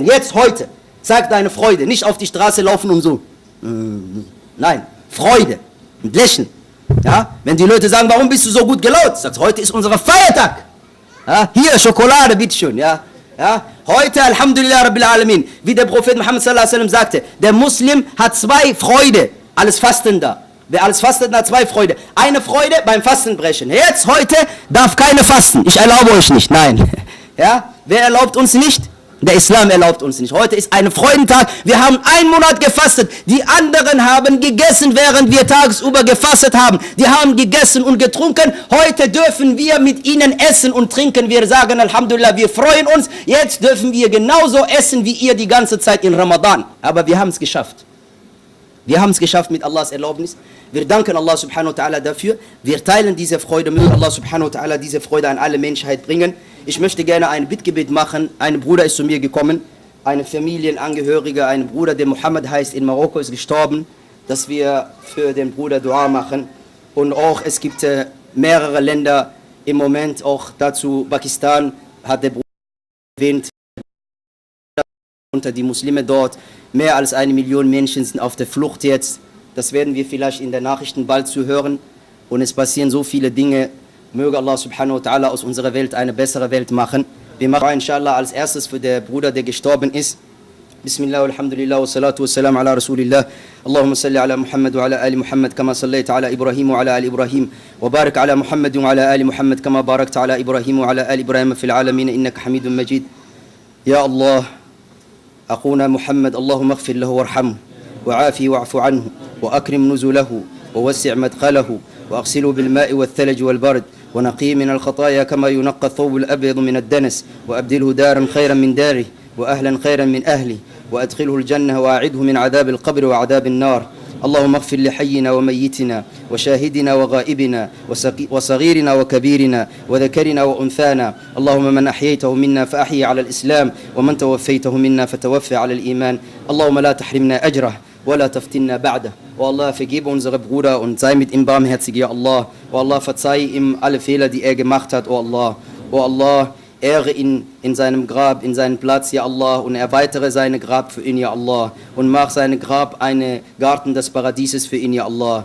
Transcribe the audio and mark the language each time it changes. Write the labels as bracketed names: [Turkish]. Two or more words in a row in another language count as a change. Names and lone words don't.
[German] Jetzt, heute. Sag deine Freude. Nicht auf die Straße laufen und so. Nein, Freude und Lächeln. Ja, wenn die Leute sagen, warum bist du so gut gelaunt? Sagst, heute ist unser Feiertag. Ja, hier, Schokolade, bitteschön. Ja, ja, heute, [Arabic] الحمد لله رب العالمين. [German] Wie der Prophet Muhammad [Arabic] صلى الله عليه وسلم [German] sagte, der Muslim hat 2 Freude als Fastender. Wer als Fastender hat 2 Freude. Eine Freude beim Fastenbrechen. Jetzt, heute, darf keiner fasten. Ich erlaube euch nicht. Nein. Ja, wer erlaubt uns nicht? Der Islam erlaubt uns nicht. Heute ist ein Freudentag. Wir haben einen Monat gefastet. Die anderen haben gegessen, während wir tagsüber gefastet haben. Die haben gegessen und getrunken. Heute dürfen wir mit ihnen essen und trinken. Wir sagen Alhamdulillah, wir freuen uns. Jetzt dürfen wir genauso essen wie ihr die ganze Zeit in Ramadan. Aber wir haben es geschafft. Wir haben es geschafft mit Allahs Erlaubnis. Wir danken Allah [Arabic] سبحانه وتعالى [German] dafür. Wir teilen diese Freude. Möge Allah [Arabic] سبحانه وتعالى [German] diese Freude an alle Menschheit bringen. Ich möchte gerne ein Bittgebet machen. Ein Bruder ist zu mir gekommen, eine Familienangehörige, ein Bruder, der Mohammed heißt, in Marokko ist gestorben, dass wir für den Bruder Dua machen. Und auch es gibt mehrere Länder im Moment, auch dazu Pakistan, hat der Bruder erwähnt, unter die Muslime dort. Mehr als 1 Million Menschen sind auf der Flucht jetzt. Das werden wir vielleicht in den Nachrichten bald zu hören. Und es passieren so viele Dinge. Möge Allah [Arabic] سبحانه وتعالى [German] aus unserer Welt eine bessere Welt machen. Wir machen inshallah als erstes für den Bruder, der gestorben ist. [Arabic] بسم الله، الحمد لله، والصلاة والسلام على رسول الله. اللهم صل على محمد وعلى آل محمد، كما صليت على إبراهيم وعلى آل إبراهيم. وبارك على محمد وعلى آل محمد، كما باركت على إبراهيم وعلى آل إبراهيم في العالمين، إنك حميد مجيد. يا الله, أخونا محمد اللهم اغفر له وارحمه وعافه واعف عنه وأكرم نزله ووسع مدخله وأغسله بالماء والثلج والبرد ونقيه من الخطايا كما ينقى الثوب الأبيض من الدنس وأبدله دارا خيرا من داره وأهلا خيرا من أهله وأدخله الجنة وأعده من عذاب القبر وعذاب النار. اللهم اغفر لحينا وميتنا وشاهدنا وغائبنا وصغيرنا وكبيرنا وذكرنا وأنثانا. اللهم من أحييته منا فأحيي على الإسلام ومن توفيته منا فتوفى على الإيمان. اللهم لا تحرمنا أجره ولا تفتنا بعده. [German] O Allah, vergebe unsere Bruder und sei mit ihm barmherzig, ya Allah. O Allah, verzeih ihm alle Fehler, die er gemacht hat, o Allah. O Allah, ehre ihn in seinem Grab, in seinen Platz, ja Allah, und erweitere seine Grab für ihn, ja Allah, und mach seinen Grab einen Garten des Paradieses für ihn, ja Allah.